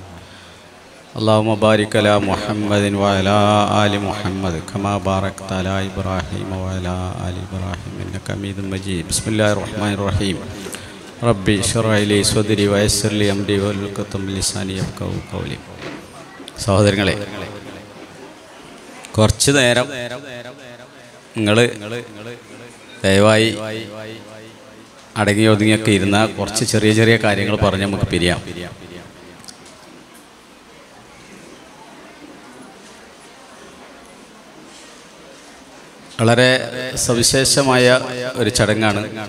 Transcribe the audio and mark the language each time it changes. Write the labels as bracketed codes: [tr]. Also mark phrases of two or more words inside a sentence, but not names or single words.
[ar] اللهم بارك على محمد وعلى آل محمد كما باركت على إبراهيم وعلى آل إبراهيم إنك حميد مجيد. بسم الله الرحمن الرحيم. ربي اشرح لي صدري ويسر لي أمري واحلل عقدة من لساني يفقهوا قولي. [ml] സഹോദരങ്ങളെ, കുറച്ച് നേരം നിങ്ങൾ ദയവായി അടങ്ങി ഒതുങ്ങിയൊക്കെ ഇരുന്ന കുറച്ച് ചെറിയ ചെറിയ കാര്യങ്ങൾ പറഞ്ഞ് നമുക്ക് പിരിയാം. വളരെ സവിശേഷമായ ഒരു ചടങ്ങാണ്.